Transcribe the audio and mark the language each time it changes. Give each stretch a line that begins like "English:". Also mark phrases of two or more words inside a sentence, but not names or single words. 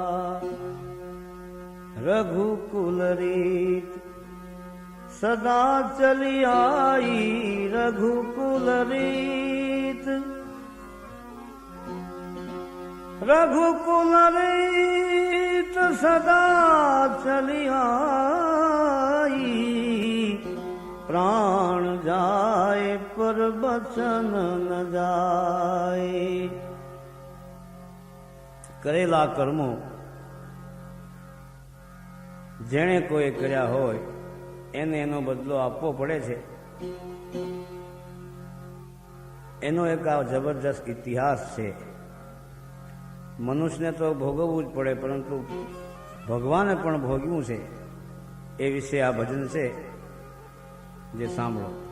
Hindi: रघुकुल रीत सदा चली आई रघुकुल रीत रघुकुल रीत सदा चली आई प्राण जाए पर बचन न जाए।
Gujarati: કરેલા કર્મો જેણે કોઈ કર્યા હોય એને એનો બદલો આપવો પડે છે। એનો એક આ જબરજસ્ત ઇતિહાસ છે। મનુષ્યને તો ભોગવવું જ પડે, પરંતુ ભગવાને પણ ભોગવ્યું છે એ વિશે આ ભજન છે, જે સાંભળો।